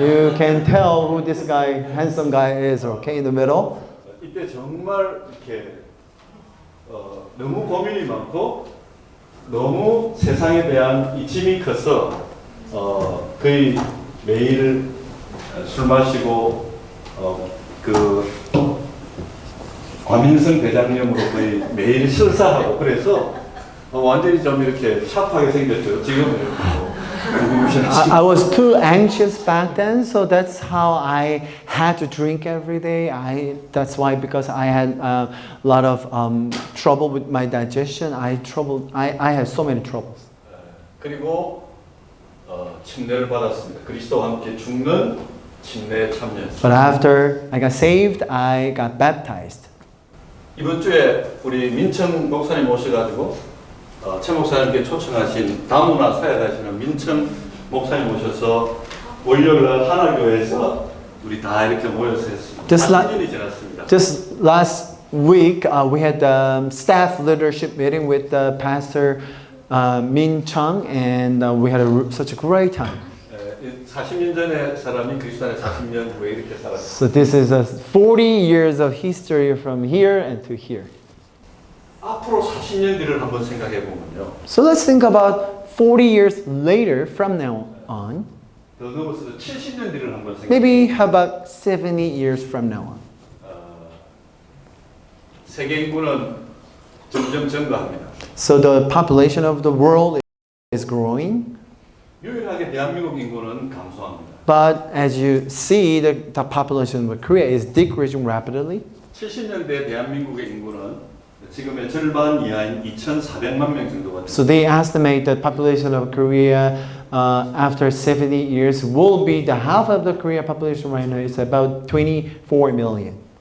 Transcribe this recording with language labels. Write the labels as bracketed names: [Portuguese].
[English] You can tell who this guy, handsome guy is, okay, in the middle. [Korean] 이때 정말 이렇게 너무 고민이 많고 너무 세상에 대한 이 짐이 커서 거의 매일 술 마시고 그 과민성 대장염으로 거의 매일 실사하고 그래서 완전히 좀 이렇게 샤프하게 생겼죠. 지금은 이렇게 [English] I was too anxious back then, so that's how I had to drink every day. That's why, because I had a lot of trouble with my digestion. I had so many troubles. [Korean] 그리고 침례를 받았습니다. 그리스도와 함께 죽는 침례에 참여했습니다. [English] But after I got saved, I got baptized. [Korean] 이번 주에 우리 민청 목사님 오셔가지고 최 목사님께 초청하신 다문화 사역하시는 민청 목사님 오셔서 월요일날 하나교회에서 우리 다 이렇게 모여서 했습니다. 4년이 지났습니다. [English] Just last week, we had the staff leadership meeting with Pastor Min Chung, and we had such a great time. [Korean] 40년 전에 사람이 그리스도 안에 40년 후에 이렇게 살았어요. [English] So this is 40 years of history from here and to here. [Korean] 앞으로 40년 뒤를 한번 생각해 보면요. [English] So let's think about 40 years later from now on. [Korean] 더 넘어서서 70년 뒤를 한번 생각해. [English] Maybe how about 70 years from now on. [Korean] 세계 인구는 점점 증가합니다. [English] So the population of the world is growing. [Korean] 유일하게 대한민국 인구는 감소합니다. [English] But as you see, the population of Korea is decreasing rapidly. [Korean] 70년대 대한민국의 인구는 지금의 절반 이하인 2,400만 명 정도가 됩니다. [English] So they estimate that population of Korea after 70 years will be the half of the Korea population right now is about 24 million.